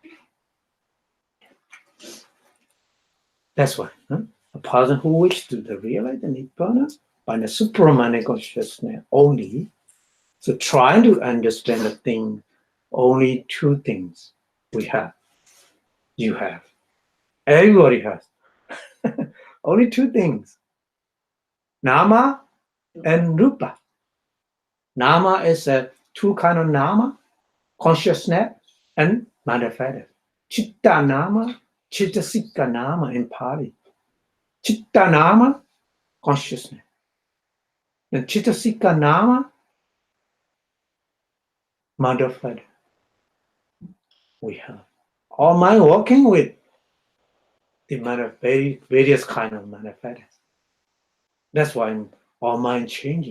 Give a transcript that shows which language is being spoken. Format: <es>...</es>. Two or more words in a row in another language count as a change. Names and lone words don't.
<en>That's why a person who wishes to realize the Nibbana by the supramundane consciousness only, so trying to understand the thing, only two things we have. You have. Everybody has. Only two things. Nama and Rupa. Nama is two kind of nama, consciousness and manifest.</en> <pi>Chitta nama, Chittasika nama in Pali. Chitta nama,</pi> <en>consciousness. And</en> <pi>Chittasika nama,</pi> <en>manifest. We have. All mind working with the various kind of manifest. That's why our mind changing.</en>